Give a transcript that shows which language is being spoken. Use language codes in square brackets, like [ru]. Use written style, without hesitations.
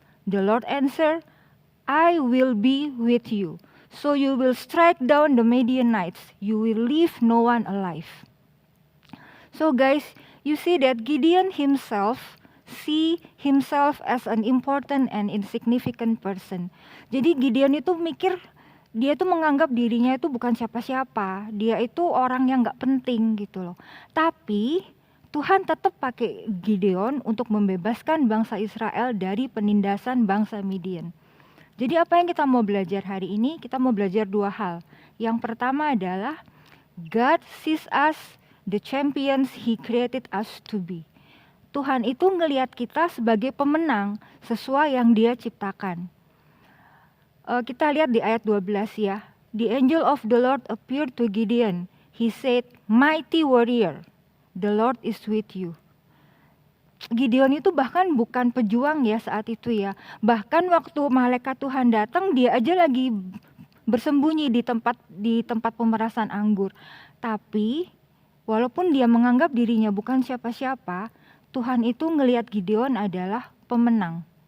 [en] The Lord answered, "I will be with you, so you will strike down the Midianites. You will leave no one alive." So guys, you see that Gideon himself see himself as an important and insignificant person. [id] Jadi Gideon itu mikir, dia tuh menganggap dirinya itu bukan siapa-siapa. Dia itu orang yang gak penting gitu loh. Tapi Tuhan tetap pakai Gideon untuk membebaskan bangsa Israel dari penindasan bangsa Midian. Jadi apa yang kita mau belajar hari ini? Kita mau belajar dua hal. Yang pertama adalah [en] God sees us the champions He created us to be. [id] Tuhan itu ngelihat kita sebagai pemenang sesuai yang Dia ciptakan. Kita lihat di ayat 12 ya. [en] "The angel of the Lord appeared to Gideon. He said, 'Mighty warrior, the Lord is with you.'" [id] Gideon itu bahkan bukan pejuang ya saat itu ya. Bahkan waktu malaikat Tuhan datang, dia aja lagi bersembunyi di tempat pemerasan anggur. Tapi walaupun dia menganggap dirinya bukan siapa-siapa, Tuhan itu ngelihat Gideon adalah pemenang.